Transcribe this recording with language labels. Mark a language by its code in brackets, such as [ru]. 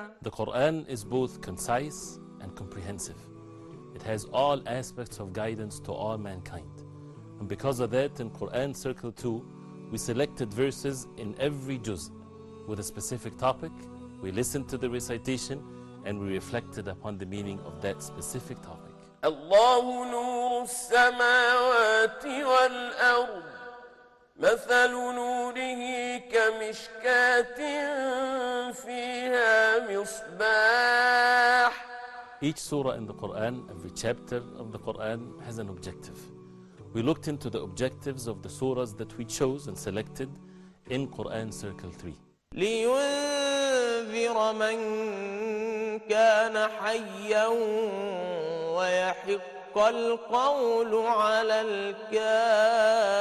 [en] The Qur'an is both concise and comprehensive. It has all aspects of guidance to all mankind. And because of that, in Qur'an Circle 2, we selected verses in every juz with a specific topic. We listened to the recitation and we reflected upon the meaning of that specific topic. [ar] الله نور السماوات والأرض مثل نوره كمشكاة فيها مصباح. [en] Each surah in the Qur'an, every chapter of the Qur'an has an objective. We looked into the objectives of the surahs that we chose and selected in Qur'an Circle 3. [ar] لينذر من كان حيا ويحق القول على الكافرين.